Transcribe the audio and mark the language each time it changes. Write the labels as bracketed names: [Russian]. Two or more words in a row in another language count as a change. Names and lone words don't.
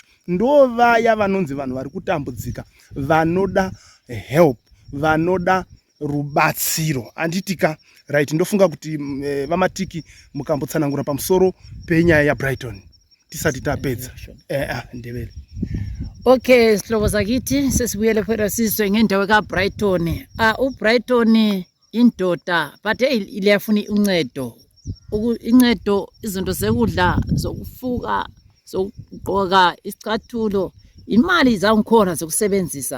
[Shona] Ndo vaya vanonzi vanhu vari kutambudzika, vanoda help, vanoda rubatsiro. Anditika right, ndofunga kuti vamatiki mukambotsanangura pamusoro penyaya yaBrighton tisati tapedza. Ndevele. [North Ndebele] Okay, sihlobo zakithi sesibuyele phela sizwe ngendawo kaBrighton. uBrighton indoda but iliyafuna uncedo. Incedo, izinto zekudla, zokufuka, zokugqoka, isicathulo, imali zangikhona zokusebenzisa.